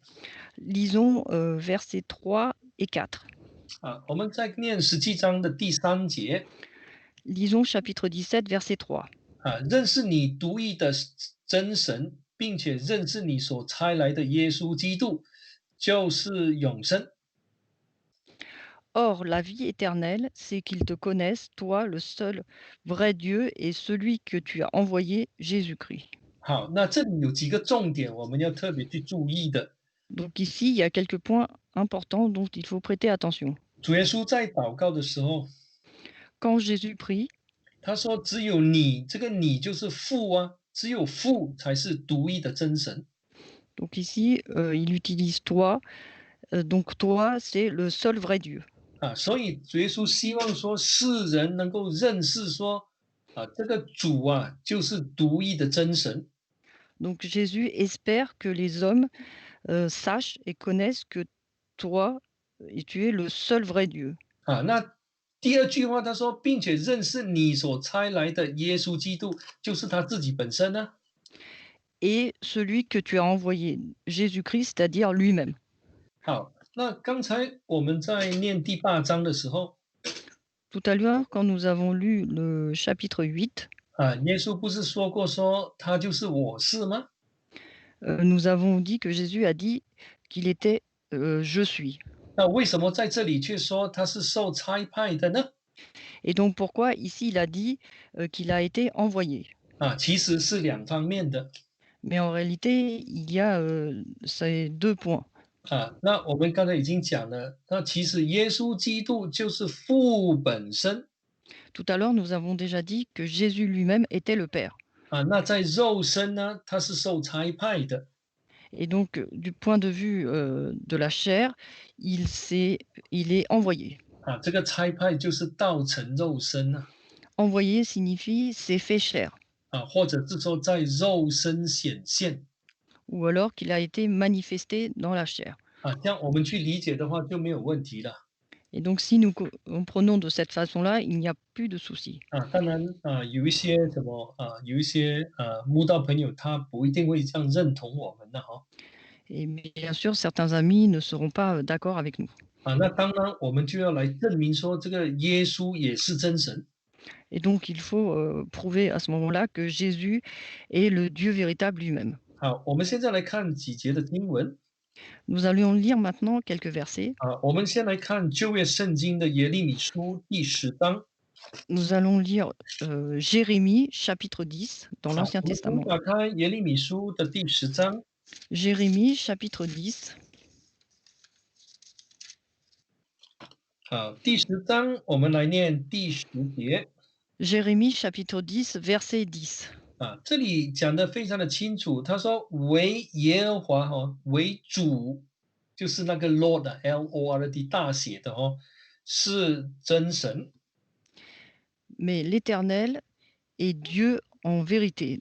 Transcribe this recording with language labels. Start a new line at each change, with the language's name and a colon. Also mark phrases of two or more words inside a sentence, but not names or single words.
French: Lisons, versets 3 et 4.
Chinese: 我们在念17章的第3节。
French: Lisons chapitre 17, verset 3.
Chinese: 认识你独一的真神，并且认识你所差来的耶稣基督，就是永生。
French: Or, la vie éternelle, c'est qu'ils te connaissent, toi, le seul vrai Dieu, et celui que tu as envoyé, Jésus-Christ.
Chinese: 好，那这里有几个重点我们要特别去注意的。
French: Donc ici, il y a quelques points importants dont il faut prêter attention.
Chinese: 主耶稣在祷告的时候，
French: Quand Jésus prie,
Chinese: 他说：“只有你，这个你就是父啊，只有父才是独一的真神。”
French: donc ici, il utilise toi, donc toi, c'est le seul vrai Dieu.
Chinese: 所以主耶稣希望说世人能够认识说，这个主就是独一的真神。
French: Donc Jésus espère que les hommes sachent et connaissent que toi, et tu es le seul vrai Dieu.
Chinese: 那第二句话他说，并且认识你所差来的耶稣基督，就是他自己本身呢。
French: Et celui que tu as envoyé, Jésus-Christ, c'est-à-dire lui-même.
Chinese: 好，那刚才我们在念第8章的时候，
French: Tout à l'heure, quand nous avons lu le chapitre 8,
Chinese: 耶稣不是说过说他就是我是吗？
French: nous avons dit que Jésus a dit qu'il était je suis.
Chinese: 那为什么在这里却说他是受差派的呢？
French: Et donc pourquoi ici il a dit qu'il a été envoyé.
Chinese: 其实是两方面的。
French: Mais en réalité, il y a ces deux points.
Chinese: 那我们刚才已经讲了，那其实耶稣基督就是父本身。
French: Tout à l'heure, nous avons déjà dit que Jésus lui-même était le Père.
Chinese: 那在肉身呢，他是受差派的。
French: Et donc, du point de vue de la chair, il est envoyé.
Chinese: 这个差派就是道成肉身啊。
French: Envoyé signifie c'est fait chair,
Chinese: 或者是说在肉身显现。
French: ou alors qu'il a été manifesté dans la chair.
Chinese: 这样我们去理解的话就没有问题了。
French: Et donc, si nous comprenons de cette façon-là, il n'y a plus de soucis.
Chinese: 当然有一些有一些慕道朋友他不一定会这样认同我们的哈。
French: Et bien sûr, certains amis ne seront pas d'accord avec nous.
Chinese: 那当然我们就要来证明说这个耶稣也是真神。
French: Et donc, il faut prouver à ce moment-là que Jésus est le Dieu véritable lui-même.
Chinese: 好，我们现在来看几节的经文。
French: Nous allons lire maintenant quelques versets.
Chinese: 我们先来看旧约圣经的耶利米书第10章。
French: Nous allons lire Jérémie chapitre 10 dans l'Ancien
Chinese: 我们先
French: Testament.
Chinese: 打开耶利米书的第10章。
French: Jérémie chapitre 10.
Chinese: 第10章我们来念第10节。
French: Jérémie chapitre 10, verset 10.
Chinese: 这里讲的非常的清楚，他说为耶和华为主，就是那个 Lord Lord 大写的是真神。
French: Mais l'Éternel est Dieu en vérité.